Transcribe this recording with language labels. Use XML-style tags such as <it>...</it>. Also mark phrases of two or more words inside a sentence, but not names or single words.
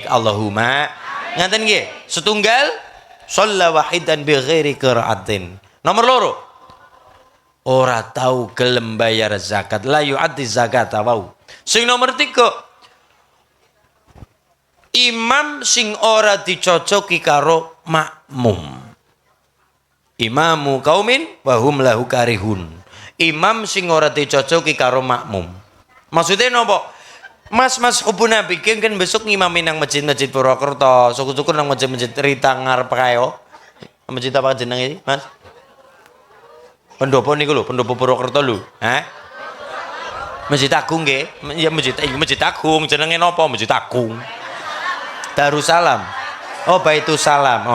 <ar>اللهم</ar> <jv>ngaten nggih. Setunggal</jv> <ar>صلى واحدا بغير قراءة.</ar> <jv>Nomor 2 ora tau gelem bayar zakat,</jv> <ar>لا يؤدي الزكاة</ar> <jv>wau. Sing nomor 3 imam sing ora dicocoki karo makmum.</jv> <ar>إمام قوم وهم له كارهون.</ar> <jv>Imam sing ora dicocoki karo makmum. Maksudnya napa? Mas hubun nabi kan besok ngimami nang masjid-masjid Purwokerto, syukur-syukur nang masjid-masjid Rita ngarep kae. Masjid apa jenenge iki, Mas? Pendopo niku lho, pendopo Purwokerto lho. Masjid Agung nggih. Ya masjid Agung jenenge napa? Masjid Agung. Darussalam. Oh, Baitussalam.</jv>